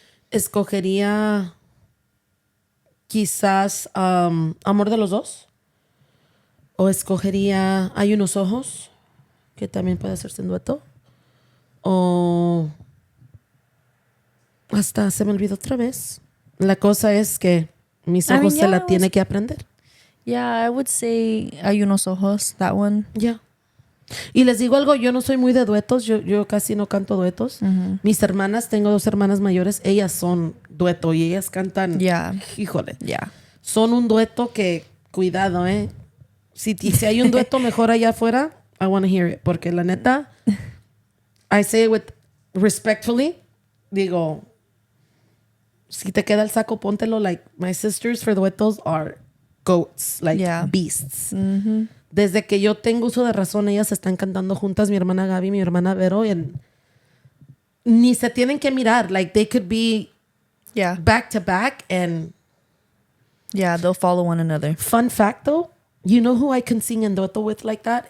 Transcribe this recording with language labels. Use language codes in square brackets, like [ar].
[es] Escogería quizás Amor de los Dos. O escogería Hay unos ojos, que también puede hacerse en dueto. O hasta se me olvidó otra vez. La cosa es que mis ojos se la tiene que aprender. [en] Yeah, I would say Hay unos ojos, that one. Yeah. [es] Y les digo algo, yo no soy muy de duetos, yo casi no canto duetos. Uh-huh. Mis hermanas, tengo 2 hermanas mayores, ellas son dueto y ellas cantan. [en] Yeah. [es] Híjole. [en] Yeah. [es] Son un dueto que, cuidado, Si hay un dueto mejor allá afuera, [en] I want to hear it. [es] Porque la neta, [en] I say it with respectfully, [es] digo, si te queda el saco, póntelo. [en] Like, my sisters for duetos are goats, like beasts. Mm-hmm. [es] Desde que yo tengo uso de razón, ellas están cantando juntas, mi hermana Gaby, mi hermana Vero, y ni se tienen que mirar. [en] Like, they could be back to back and... Yeah, they'll follow one another. Fun fact, though, you know who I can sing [es] en dueto [en] with like that?